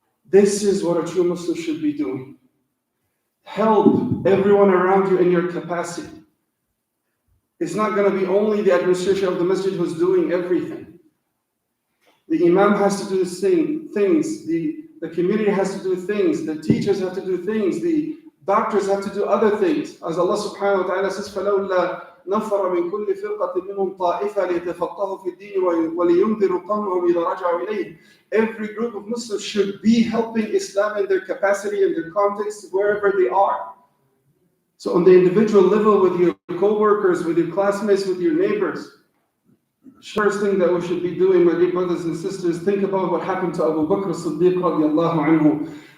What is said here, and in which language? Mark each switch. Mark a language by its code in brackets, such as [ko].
[en] This is what a true Muslim should be doing. Help everyone around you in your capacity. It's not going to be only the administration of the masjid who's doing everything. The imam has to do things. The community has to do things. The teachers have to do things. The doctors have to do other things. [ar] As Allah subhanahu wa ta'ala says, فَلَوْلَا نَفَرَ مِنْ كُلِّ فِرْقَةٍ مِّنْهُمْ طَائِفَةٌ لِيَتَفَقَّهُوا فِي الدِّينِ وَلِيُنذِرُوا قَوْمَهُمْ إِذَا رَجَعُوا إِلَيْهِمْ. [en] Every group of Muslims should be helping Islam in their capacity and their context wherever they are. So on the individual level, with your co-workers, with your classmates, with your neighbors, first thing that we should be doing, my dear brothers and sisters, think about what happened to Abu Bakr as-Siddiq radiallahu anhu.